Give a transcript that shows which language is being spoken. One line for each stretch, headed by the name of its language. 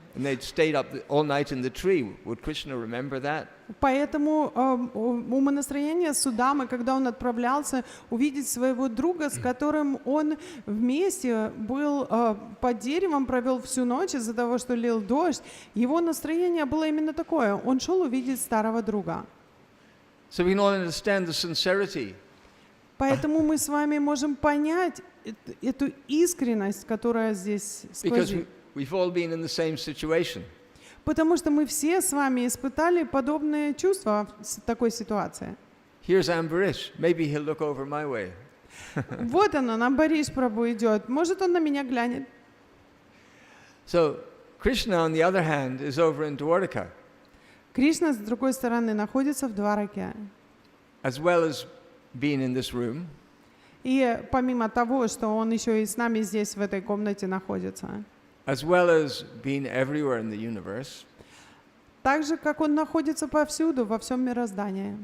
English: And they'd stayed up all night in the tree. Would Krishna remember that?
Russian: Поэтому умонастроение Судамы, когда он отправлялся увидеть своего друга, с которым он вместе был под деревом, провел всю ночь из-за того, что лил дождь, его настроение было именно такое. Он шел увидеть старого друга.
English: So we can all understand the sincerity.
Russian: Поэтому мы с вами можем понять эту искренность, которая здесь сквозит.
English: We've all been in the same situation.
Russian: Потому что мы все с вами испытали подобные чувства в такой ситуации.
English: Here's Ambarish. Maybe he'll look over my way.
Russian: Вот он, Амбариш Прабху идет. Может, он на меня глянет.
English: So Krishna, on the other hand, is over in Dwarka.
Russian: Кришна, с другой стороны, находится в Двараке.
English: As well as being in this room.
Russian: И помимо того, что он еще и с нами здесь, в этой комнате, находится.
English: As well as being everywhere in the universe.
Russian: Так же, как он находится повсюду, во всем мироздании.